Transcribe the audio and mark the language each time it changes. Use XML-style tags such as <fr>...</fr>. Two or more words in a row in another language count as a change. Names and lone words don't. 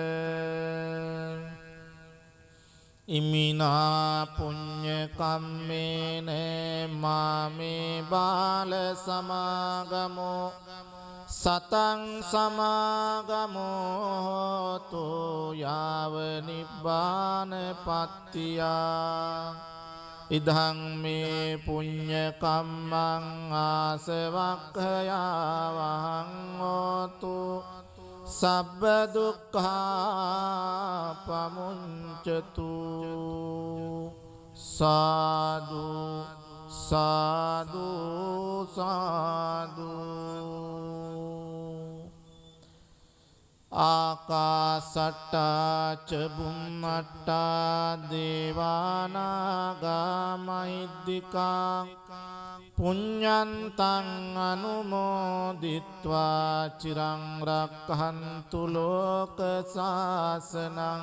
<pi>ඉමිනා පුඤ්ඤ කම්මේන මාමේ බාල සමාගමෝ සතං සමාගමෝතු යාව නිබ්බාන පත්තියා ඉදං මේ පුඤ්ඤ කම්මං ආසවක්ඛයාවහං හෝතු සබ්බ දුක්ඛා පමුඤ්චතු සාදු සාදු සාදු ආකාසට්ටා ච බුම්මට්ටා දේවානාගා මහිද්దికා පුඤ්ඤන්තං අනුමෝදිත්වා චිරං රක්ඛන්තු ලෝක සාසනං</pi>